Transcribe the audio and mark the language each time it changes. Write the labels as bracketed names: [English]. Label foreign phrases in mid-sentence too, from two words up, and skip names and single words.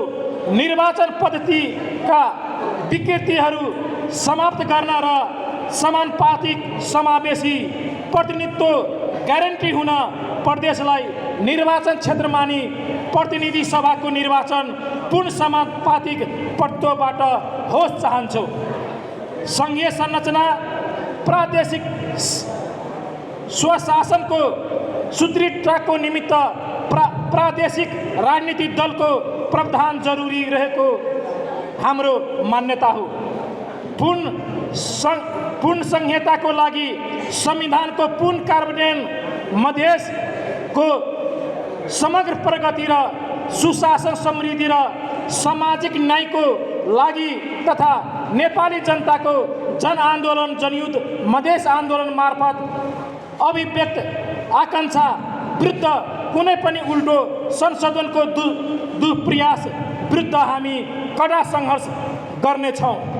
[Nepali] निर्वाचन पद्धतिका विकृतिहरू समाप्त गर्न र समानुपातिक समावेशी प्रतिनिधित्व ग्यारेन्टी हुन प्रदेशलाई निर्वाचन क्षेत्र मानि प्रतिनिधि सभाको निर्वाचन पूर्ण समानुपातिक प्रतिनिधित्वबाट होस् चाहन्छौँ। संघीय संरचना प्रादेशिक स्वशासनको सुदृढताको निमित्त प्रादेशिक राजनीतिक दलको प्रावधान जरुरी रहेको हाम्रो मान्यता हो। पूर्ण संहिताको लागि संविधानको पूर्ण कार्यान्वयन मधेसको समग्र प्रगति र सुशासन समृद्धि र सामाजिक न्यायको लागि तथा नेपाली जनताको जनआन्दोलन जनयुद्ध मधेस आन्दोलन मार्फत अभिव्यक्त आकांक्षा विरुद्ध कुनै पनि उल्टो संशोधनको दुष्प्रयास विरुद्ध हामी कडा सङ्घर्ष गर्नेछौँ।